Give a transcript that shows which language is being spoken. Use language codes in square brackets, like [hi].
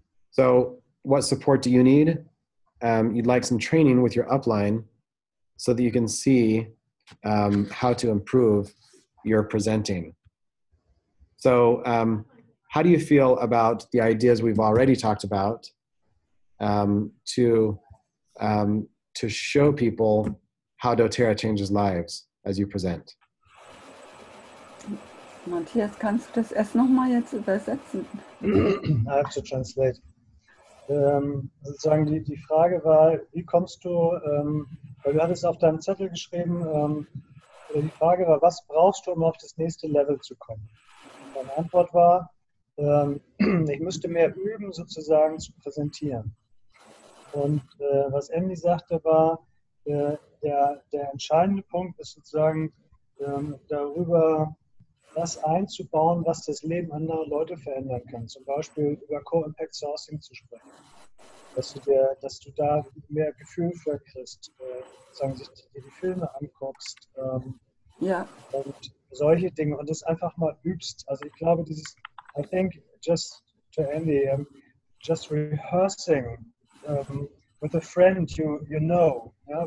[en] So what support do you need? You'd like some training with your upline so that you can see how to improve your presenting. So how do you feel about the ideas we've already talked about to show people how doTERRA changes lives as you present? [de] Matthias, kannst du das erst nochmal jetzt übersetzen? [en] I have to translate. [de] Sozusagen die Frage war, wie kommst du, weil du hattest auf deinem Zettel geschrieben, die Frage war, was brauchst du, um auf das nächste Level zu kommen? Deine Antwort war, ich müsste mehr üben, sozusagen zu präsentieren. Und was Andy sagte war, der entscheidende Punkt ist sozusagen darüber, das einzubauen, was das Leben anderer Leute verändern kann. Zum Beispiel über Co-Impact Sourcing zu sprechen. Dass du da mehr Gefühl für kriegst, sagen sich dir die Filme anguckst, ja. Und solche Dinge und das einfach mal übst. Also ich glaube, [en] I think just to Andy, just rehearsing with a friend you know. Yeah?